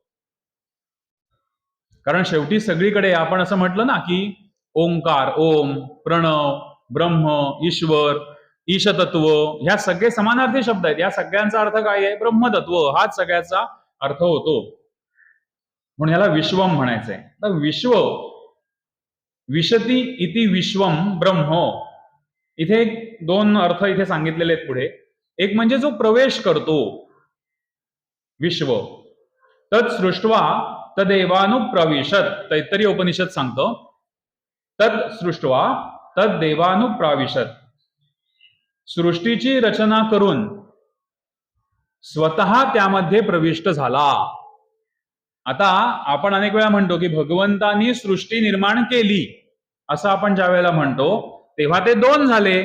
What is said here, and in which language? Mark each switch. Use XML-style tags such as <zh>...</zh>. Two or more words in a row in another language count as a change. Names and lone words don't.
<mr>कारण शेवटी सगळीकडे आपण असं म्हटलं ना की ओंकार, ओम, प्रणव, ब्रह्म, ईश्वर, ईशतत्व, ह्या सगळे समानार्थी शब्द आहेत. या सगळ्यांचा अर्थ काय आहे? ब्रह्मतत्व हाच सगळ्याचा अर्थ होतो, म्हणून याला विश्वम म्हणायचंय.</mr> <sa>तर विश्व, विशती इति विश्वम ब्रह्म,</sa> <mr>इथे 2 अर्थ इथे सांगितलेले आहेत पुढे. एक म्हणजे जो प्रवेश करतो,</mr> <sa>विश्व, तत् सृष्ट्वा तदेवानुप्रविशत, तैत्तरीय उपनिषद सांगतो, तत् सृष्ट्वा तदेवानुप्रविशत,</sa> <mr>सृष्टीची रचना करून स्वतः त्यामध्ये प्रविष्ट झाला. आता आपण अनेक वेळा म्हणतो की भगवंतानी सृष्टी निर्माण केली, असं आपण ज्या वेळेला म्हणतो तेव्हा ते 2 झाले.</mr>